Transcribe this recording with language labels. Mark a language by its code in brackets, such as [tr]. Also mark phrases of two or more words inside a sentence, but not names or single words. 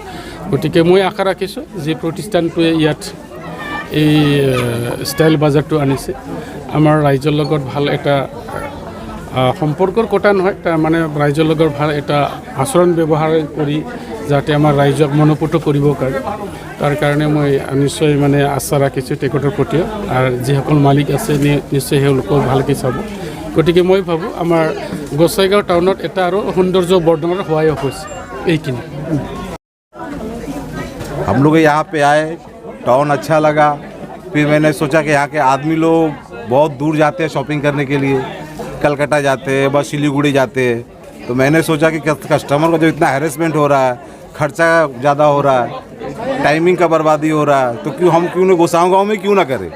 [as] গতিকে মই আশা ৰাখিছোঁ যে প্ৰতিষ্ঠানটোৱে ইয়াত এই ষ্টাইল বাজাৰটো আনিছে, আমাৰ ৰাইজৰ লগত ভাল এটা সম্পৰ্কৰ কথা নহয়, তাৰমানে ৰাইজৰ লগত ভাল এটা আচৰণ ব্যৱহাৰ কৰি যাতে আমাৰ ৰাইজক মনোপুত কৰিব পাৰে, তাৰ কাৰণে মই নিশ্চয় মানে আশা ৰাখিছোঁ তেখেতৰ প্ৰতিও। আৰু যিসকল মালিক আছে নিশ্চয় তেওঁলোকক ভালকৈ চাব। গতিকে মই ভাবোঁ আমাৰ গোসাইগাঁও টাউনত এটা আৰু সৌন্দৰ্য বৰ্ধনৰ সহায় হৈছে এইখিনি। [hi] हम लोग यहाँ पे आए, टाउन अच्छा लगा। फिर मैंने सोचा कि यहाँ के आदमी लोग बहुत दूर जाते हैं शॉपिंग करने के लिए, कलकत्ता जाते हैं, बस सिलीगुड़ी जाते हैं। तो मैंने सोचा कि कस्टमर का जो इतना हैरेसमेंट हो रहा है, खर्चा ज़्यादा हो रहा है, टाइमिंग का बर्बादी हो रहा है, तो हम क्यों ना गोसाईगांव में क्यों ना करें।